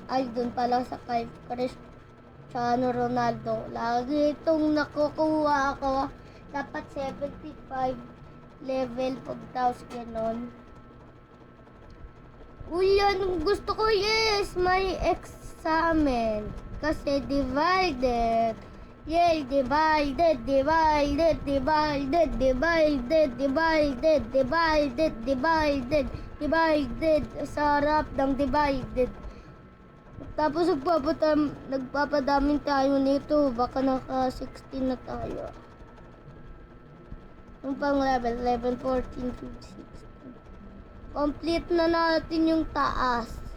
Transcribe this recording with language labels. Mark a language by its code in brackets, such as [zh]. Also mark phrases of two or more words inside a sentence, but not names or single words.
[tl] Ay, dun pala sa kay Cristiano Ronaldo. Lagi itong nakukuha ako. Dapat 75 level pagtaos ganon. Uy, yan gusto ko, yes, may examen. Kasi divided. [en] Yay, divided, divided, divided, divided, divided, divided, divided, divided. [tl] Sarap ng divided. Tapos nagpapadaming tayo nito. Baka naka 16 na tayo. Yung pang level 11, 14, 15, 16. Complete na natin yung taas.